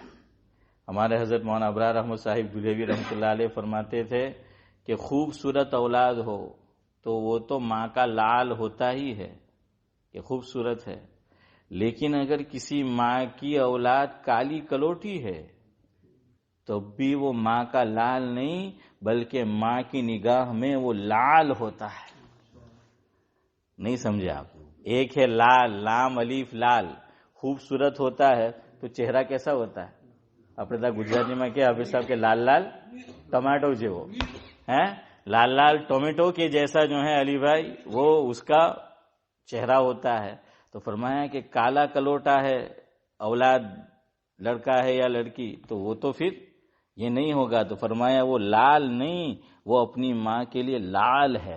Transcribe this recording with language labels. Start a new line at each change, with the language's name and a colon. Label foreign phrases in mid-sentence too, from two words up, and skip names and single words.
Urdu: ہمارے حضرت مولانا ابرار احمد صاحب دہلوی رحمۃ اللہ علیہ فرماتے تھے کہ خوبصورت اولاد ہو تو وہ تو ماں کا لال ہوتا ہی ہے کہ خوبصورت ہے، لیکن اگر کسی ماں کی اولاد کالی کلوٹی ہے تو بھی وہ ماں کا لال نہیں بلکہ ماں کی نگاہ میں وہ لال ہوتا ہے۔ نہیں سمجھے آپ؟ ایک ہے لال، لام الف لال، خوبصورت ہوتا ہے تو چہرہ کیسا ہوتا ہے؟
Gujarati: આપણે ત્યાં ગુજરાતીમાં કે હાફિઝ સાહેબ કે લાલ લાલ ટમાટો જેવો
Urdu: ہے، لال لال ٹومیٹو کے جیسا جو ہے علی بھائی وہ اس کا چہرہ ہوتا ہے. تو فرمایا کہ کالا کلوٹا ہے اولاد لڑکا ہے یا لڑکی تو وہ تو پھر یہ نہیں ہوگا. تو فرمایا وہ لال نہیں، وہ اپنی ماں کے لیے لال ہے.